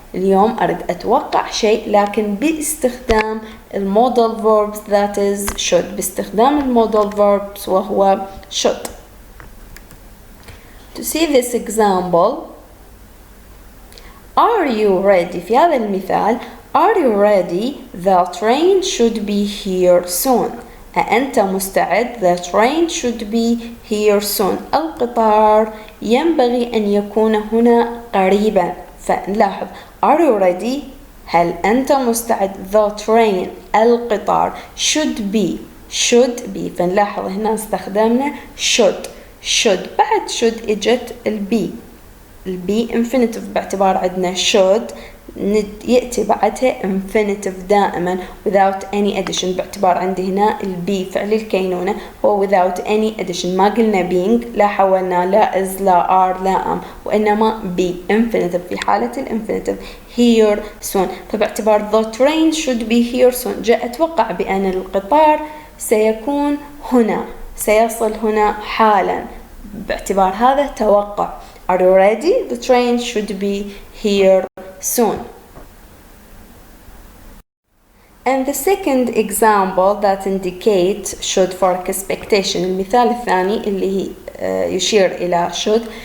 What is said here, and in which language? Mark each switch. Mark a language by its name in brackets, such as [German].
[Arabic] اليوم أريد أتوقع شيء لكن باستخدام المودal verbs [English] that is should. [Arabic] باستخدام المودal verbs وهو should. [English] To see this example, are you ready؟ [Arabic] في هذا المثال [English] are you ready? The train should be here soon. [Arabic] أأنت مستعد؟ [English] The train should be here soon. [Arabic] القطار ينبغي أن يكون هنا قريبا. فنلاحظ [English] are you ready؟ [Arabic] هل أنت مستعد؟ The train القطار should be فنلاحظ هنا استخدمنا should بعد should إجت البي infinitive باعتبار عندنا should يأتي بعدها infinitive دائما [English] without any addition [Arabic] باعتبار عندي هنا البي فعل الكينونة هو without any addition. ما قلنا being، لا حولنا لا is لا are لا am، وإنما be infinitive في حالة الانفينيتيف [English] here soon. [Arabic] فباعتبار [English] the train should be here soon [Arabic] جاء أتوقع بأن القطار سيكون هنا، سيصل هنا حالا، باعتبار هذا توقع. [English] Are you ready? The train should be here soon. And the second example that indicates should for expectation. [Arabic] المثال الثاني اللي يشير إلى should.